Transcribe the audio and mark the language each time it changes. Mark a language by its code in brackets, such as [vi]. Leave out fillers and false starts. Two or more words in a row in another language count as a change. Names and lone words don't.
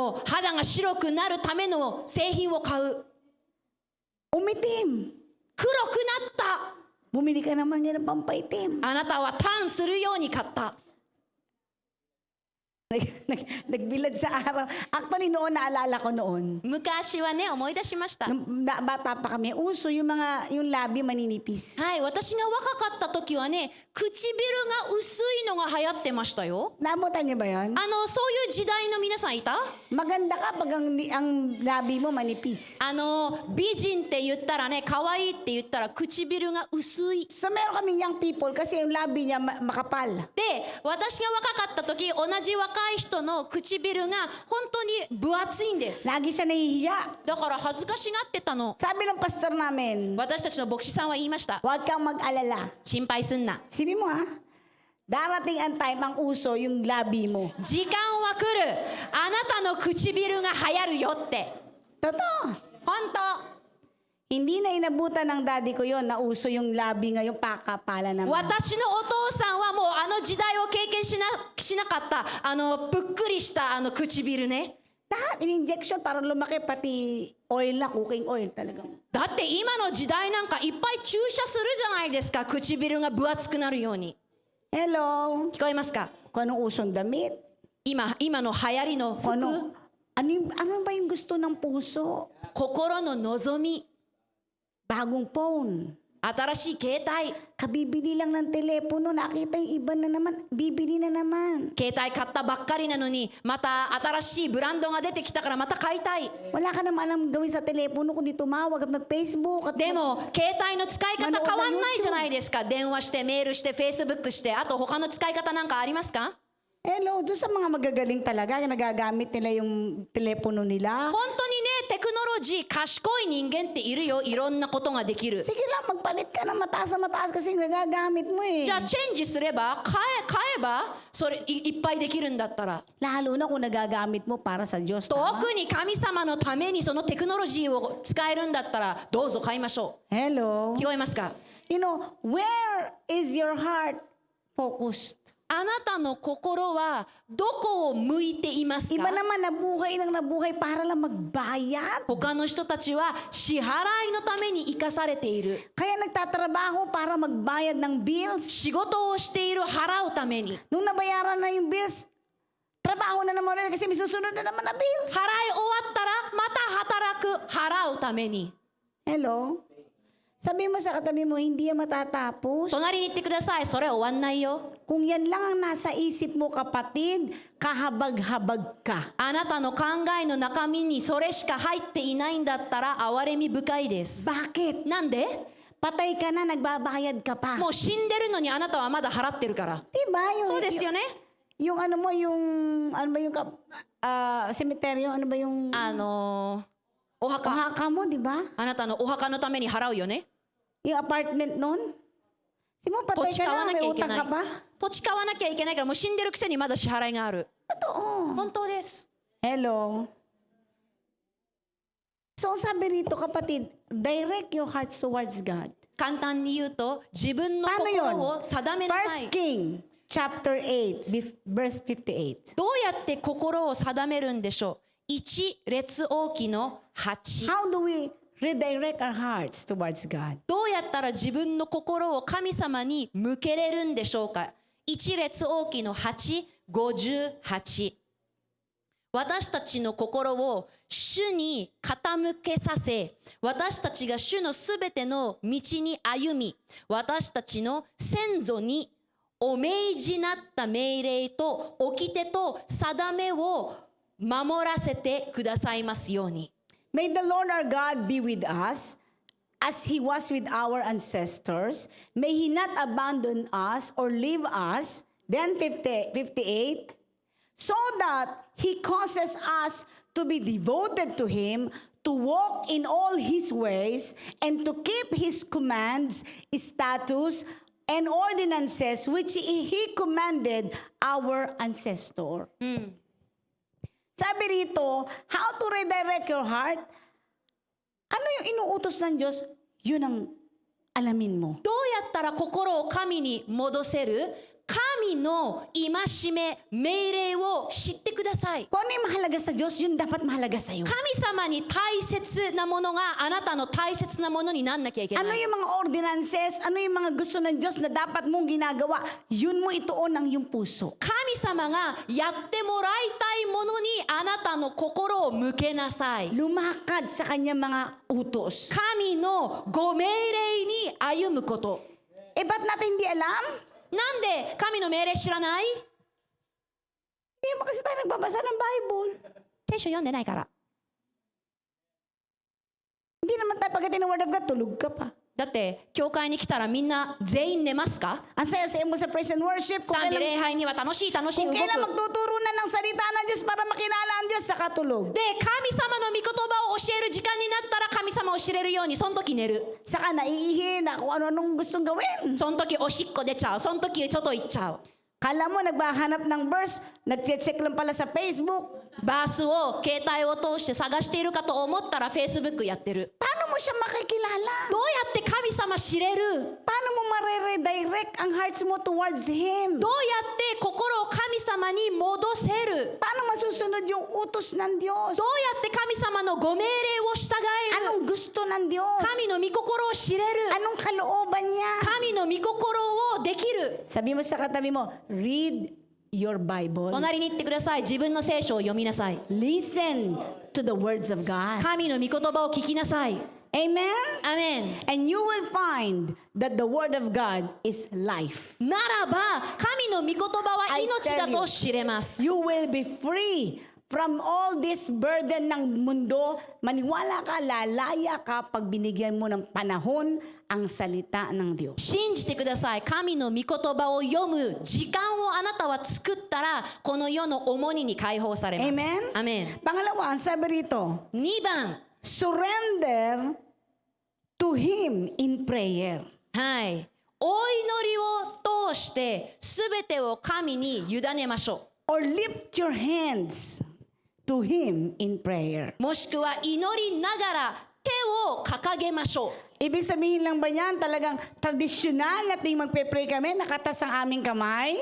[ja] 肌が白くなるための製品を買う。 [tl] Umitim. [ja] 黒くなった。 [tl] Bumili ka naman niya ng pampaitim. [ja] あなたはターンするように買った。 [tl] Nagbilad sa araw. Actually, noon, naalala ko noon. [ja] 昔はね、思い出しました。 [tl] Nung bata pa kami, uso yung labi maninipis. [ja] はい、私が若かった時はね、唇が薄いのが流行ってましたよ。 [tl] Naabutan niyo ba yun? [ja] そういう時代の皆さんいた？ [tl] Maganda ka pag ang labi mo manipis. [ja] 美人って言ったらね、可愛いって言ったら唇が薄い。 [tl] So, meron kaming [en] young people [tl] kasi yung labi niya makapal. [ja] で、私が若かった時、同じ若い人の唇が本当に分厚いんです。 [tl] Lagi siya nahihiya. [ja] だから恥ずかしがってたの。 [tl] Sabi ng pastor namin, [ja] 私たちの牧師さんは言いました。 [tl] huwag kang mag-alala. [ja] 心配すんな。 [tl] Sabi mo ha, darating ang time ang uso yung labi mo. [ja] 時間は来る。あなたの唇が流行るよって。 [tl] Totoo. [ja] 本当。 [tl] Hindi na inabutan ng daddy ko yon na uso yung labi ngayong pakapala naman. [ja] 私のお父さんはもう時代を経験しなかったぷっくりした唇ね。 [tl] Lahat, in-injection para lumaki pati oil na, [en] cooking oil [tl] talaga. [ja] だって今の時代なんかいっぱい注射するじゃないですか。唇が分厚くなるように。 Hello? 聞こえますか？ [tl] Kung anong usong damit? [ja] 今の流行りの服。 [tl] Ano ba yung gusto ng puso? [ja] 心の望み。 [tl] Bagong phone. [ja] 新しい携帯。 [tl] Kabibili lang ng telepono, nakita yung iba na naman, bibili na naman. [ja] 携帯買ったばっかりなのにまた新しいブランドが出てきたからまた買いたい。 [tl] Wala ka naman alam gawin sa telepono kundi tumawag at mag-Facebook. At [ja] でも携帯の使い方変わんないじゃないですか。電話してメールして Facebook してあと他の使い方なんかありますか？ [tl] Hello, doon sa mga magagaling talaga, nagagamit nila yung telepono nila. [ja] 本当にね、テクノロジー賢い人間っているよ。いろんなことができる。 [tl] Sige lang, magpalit ka ng mataas na mataas kasi nagagamit mo eh. [ja] じゃあチェンジすれば買えばそれいっぱいできるんだったら。 [tl] Lalo na kung nagagamit mo para sa Diyos. [ja] 特 [tl] Tama? [ja] に神様のためにそのテクノロジーを使えるんだったらどうぞ買いましょ Hello? う。聞こえますか？ [en] You know, where is your heart focused? [ja] あなたの心はどこを向いていますか？ [tl] Iba naman nabuhay ng nabuhay para lang magbayad. [ja] 他の人たちは支払いのために生かされている。 [tl] Kaya nagtatrabaho para magbayad ng bills. [ja] 仕事をしている払うために。 [tl] Nung nabayaran na yung bills, trabaho na naman ulit kasi may susunod na naman na bills. [ja] 払い終わったらまた働く払うために。 [tl] Hello? Sabi mo sa katabi mo, hindi yan matatapos. [ja] 隣に行ってください。それ終わんないよ。 [tl] Kung yan lang ang nasa isip mo, kapatid, kahabag-habag ka. [ja] あなたの考えの中身にそれしか入っていないんだったら憐れみ深いです。 [tl] Bakit? [ja] なんで？ [tl] Patay ka na, nagbabayad ka pa. [ja] もう死んでるのにあなたはまだ払ってるから。 [tl] Diba? [ja] そうですよね。 [tl] Yung ano mo, ano ba yung cemetery, ano ba yung [ja] お墓。 [tl] haka mo, di ba? [ja] あなたのお墓のために払うよね。 [tl] Yung apartment nun? Si mo, [ja] 土 [tl] patay [ja] 地 [tl] ka [ja] 買わ [tl] na, [ja] な [tl] may [ja] きゃいけ [tl] utang [ja] ない [tl] ka pa? [ja] 土地買わなきゃいけないからもう死んでるくせにまだ支払いがある。 [tl] Totoo. [ja] 本当です。 [tl] Hello? So sabi rito, kapatid, [en] direct your hearts towards God. [ja] 簡単に言うと自分の [tl] Paano [ja] 心 [tl] yun? [ja] を定めなさい。 [en] First King, chapter 8, verse 58. [ja] どうやって心を定めるんでしょう。1列王記の8。 [en] How do we redirect our hearts towards God? [ja] どうやったら自分の心を神様に向けれるんでしょうか。1列王記の8、58。私たちの心を主に傾けさせ、私たちが主のすべての道に歩み、私たちの先祖にお命じなった命令と掟と定めを守らせてくださいますように。 [en] May the Lord our God be with us as He was with our ancestors. May He not abandon us or leave us. Then 58, so that He causes us to be devoted to Him, to walk in all His ways, and to keep His commands, statutes, and ordinances which He commanded our ancestor. [tl] Sabi rito, [en] how to redirect your heart? [tl] Ano yung inuutos ng Diyos? Yun ang alamin mo. [ja] どうやったら心を神に戻せる？神神の戒め、命令を知ってください。 [tl] Kung ano yung mahalaga sa Diyos, yun dapat mahalaga sa iyo. [ja] 神様に大切なものがあなたの大切なものになんなきゃいけな [tl] Ano [ja] い。 [tl] yung mga ordinances, ano yung mga gusto ng Diyos na dapat mong ginagawa, yun mo ituon ang iyong puso. [ja] 神様がやってもらいたいものにあなたの心を向けなさい。 [tl] Lumakad sa kanyang mga utos. [ja] 神のご命令に歩むこと。 [tl] Eh, ba't natin hindi alam? [ja] なんで神の命令知らない？ [tl] Hindi naman kasi tayo nagbabasa ng Bible. [ja] 聖書読んでないから。 [tl] Hindi naman tayo pagdating ng Word of God, tulog ka pa. [ja] だって教会に来たらみんな全員寝ますか？ [tl] Ang saya-saya mo sa [en] praise and worship. [ja] 賛美礼拝には楽しい楽しい動 [tl] Kung [ja] く。 [tl] kailan magtuturo na ng salita ng Diyos para makilala ang Diyos, saka tulog. [ja] で神様の御言葉を教える時間になったら神様を知れるようにその時寝る。 [tl] Saka naiihi na kung ano-anong gustong gawin. [ja] その時おしっこ出ちゃう。その時外行っちゃう。 [tl] Kala mo, nagbahanap ng verse, nag-check lang pala sa Facebook. [ja] バースを携帯を通して探しているかと思ったら Facebook やってる。 [tl] Paano mo siya makikilala? [ja] どうやって神様知れる？ [tl] Paano mo ma-redirect ang hearts mo [en] towards Him? [ja] どうやって心を神様に戻せる？ [tl] Paano masusunod yung utos ng Diyos? [ja] どうやって神様のご命令を従える？ [tl] Anong gusto ng Diyos? [ja] 神の御心を知れる。 [tl] Anong kalooban niya? [ja] 神の御心をできる。 [tl] Sabi mo sa katabi mo, [en] read your Bible. [ja] 隣に行ってください。自分の聖書を読みなさい。 [en] Listen to the words of God. [ja] 神の御言葉を聞きなさい。 [en] Amen? [ja] アメン。 [en] And you will find that the word of God is life. [ja] ならば神の御言葉は命だと知れます。 [en] You will be free from all this burden [tl] ng mundo. Maniwala ka, lalaya ka pag binigyan mo ng panahon ang salita ng Diyos. [ja] 信じてください。神の御言葉を読む時間をあなたは作ったらこの世の重荷に解放されます。 Amen? アメン。 [tl] Pangalawa, ang sabi rito, [ja] 2 番。 [en] surrender to Him in prayer. [ja] はい。お祈りを通してすべてを神に委ねましょ [en] Or lift your hands to Him in prayer. [ja] う。もしくは祈りながら手を掲げましょう。 [tl] Ibig sabihin lang ba yan, talagang tradisyonal na ting magpe-pray kami, nakatas ang aming kamay?